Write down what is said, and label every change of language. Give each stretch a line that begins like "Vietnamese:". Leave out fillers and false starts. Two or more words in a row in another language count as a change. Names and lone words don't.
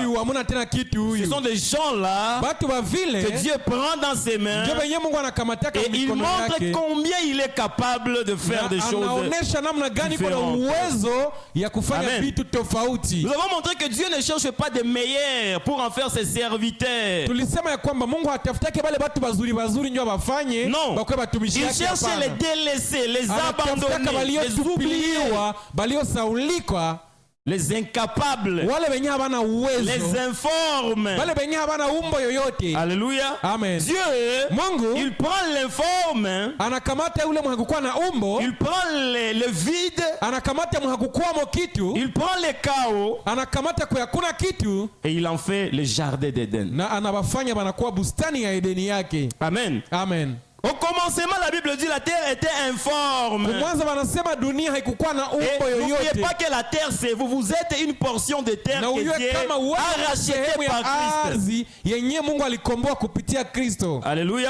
French: Ce sont des gens là que Dieu prend dans ses mains et il montre combien il est capable de faire des choses différentes. Amen. Nous avons montré que Dieu ne cherche pas des meilleurs pour en faire ses serviteurs.
Swahili: kwamba Mungu hatafutake wale watu wazuri wazuri ndio wafanye bakwe batumishi yake.
French: Il cherche les délaissés, les abandonnés, les oubliés,
Swahili: waliosaulikwa,
French: les incapables,
Swahili: wale wenye habana uwezo,
French: les informes,
Swahili: wale wenye habana umbo yoyote.
French: Alléluia. Amen. Dieu,
Swahili: Mungu,
French: il prend l'informe,
Swahili: anakamata yule mhakukuwa na umbo,
French: il prend le vide,
Swahili: anakamata mhakukuwa mo kitu,
French: il prend le chaos,
Swahili: anakamata kwa hakuna kitu,
French: et il en fait le jardin d'Éden.
Swahili: na anawafanya banakuwa bustani ya Edeni yake.
French: Amen. Amen. Au commencement, la Bible dit la terre était informe. Et n'oubliez pas que la terre, c'est vous. Vous êtes une portion de terre que Dieu a rachetée par Christ. Alléluia.